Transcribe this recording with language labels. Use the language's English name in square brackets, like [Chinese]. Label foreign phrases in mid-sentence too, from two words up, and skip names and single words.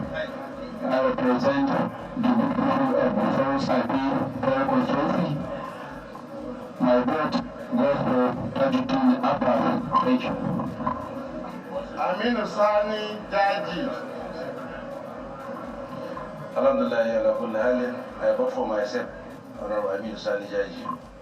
[English] I represent the people of the South IP Federal Constituency. My vote goes to Tajuddin Abbas. Thank you. Aminu Sani Jaji. Alhamdulillah, I vote for myself, Honorable Aminu Sani Jaji.